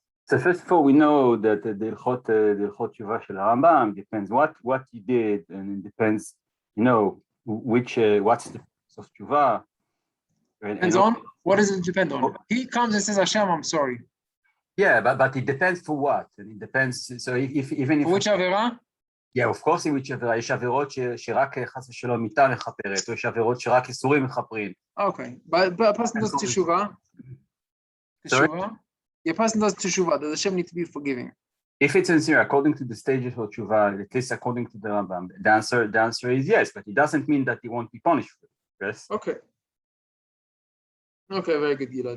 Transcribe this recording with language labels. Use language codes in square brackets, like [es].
[en] So first of all, we know that the Ilchot Shuvah shel Rambam depends what he did, and it depends, which what's the source of Shuvah. Depends on what does it depend on? He comes and says, Hashem, I'm sorry. Yeah, but it depends for what, and it depends. So even if which avera? Yeah, of course, in which [he] עבירה, יש עבירות שרק חס ושלום מיתה מכפרת, או יש עבירות שרק איסורים מכפרים. [en] Okay, but a person does teshuvah. Teshuvah. A person does teshuvah. Does Hashem need to be forgiving? If it's sincere, according to the stages of teshuvah, at least according to the Rambam, the answer is yes, but it doesn't mean that he won't be punished for it. Yes. Okay. Okay, very good, Gila.